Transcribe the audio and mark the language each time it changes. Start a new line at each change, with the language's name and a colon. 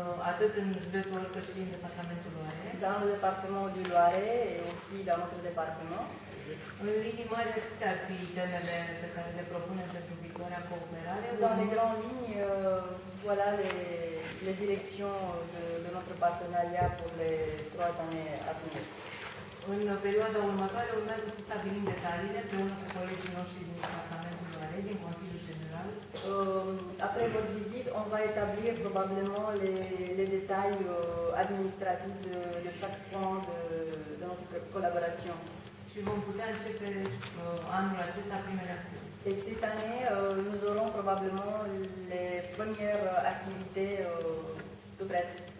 Romanian: atât în județul Olc cât și în departamentul Loare.
French: dans le département du Loiret et aussi dans notre département.
Romanian: În linii mari, acestea ar fi temele pe care le propunem pentru viitoarea cooperare.
French: Dans les grandes lignes, voilà les directions de notre partenariat pour les 3 années à venir.
Romanian: În perioada următoare urmează să stabilim detaliile împreună cu colegii noștri din departamentul Loare, din Consiliul General.
French: Après votre visite, on va établir probablement les détails administratifs de chaque point de notre collaboration.
Romanian: Și vom putea începe anul acesta primele acțiuni.
French: Et cette année, nous aurons probablement les premières activités tout prêtes.